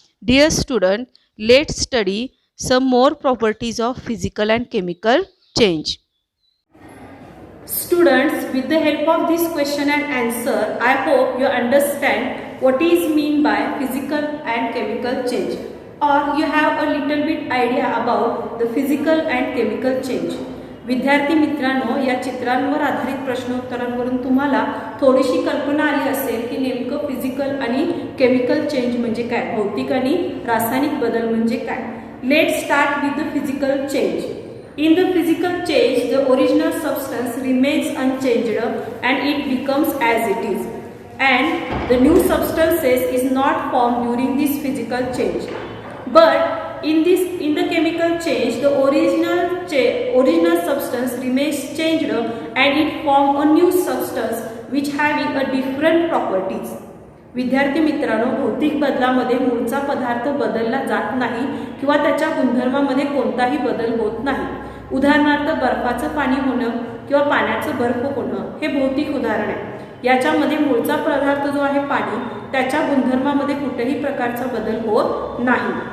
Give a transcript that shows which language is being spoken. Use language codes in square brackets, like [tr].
[en] Dear student, let's study some more properties of physical and chemical change. Students, with the help of this question and answer, I hope you understand what is mean by physical and chemical change, or you have a little bit idea about the physical and chemical change. [mr] विद्यार्थी मित्रांनो, या चित्रांवर आधारित प्रश्नोत्तरांवरून तुम्हाला थोडीशी कल्पना आली असेल की नेमकं फिजिकल आणि केमिकल चेंज म्हणजे काय, भौतिक आणि रासायनिक बदल म्हणजे काय. [en] Let's start with the physical change. In the physical change, the original substance remains unchanged and it becomes as it is. And the new substances is not formed during this physical change. But in the chemical change, the original substance remains changed and it forms a new substance which having a different properties. [mr] विद्यार्थी मित्रांनो, भौतिक बदलामध्ये मूळचा पदार्थ बदलला जात नाही किंवा त्याच्या गुणधर्मामध्ये कोणताही बदल होत नाही. उदाहरणार्थ बर्फाचं पाणी होणं किंवा पाण्याचं बर्फ होणं हे भौतिक उदाहरण आहे. याच्यामध्ये मूळचा पदार्थ जो आहे पाणी, त्याच्या गुणधर्मामध्ये कुठल्याही प्रकारचा बदल होत नाही.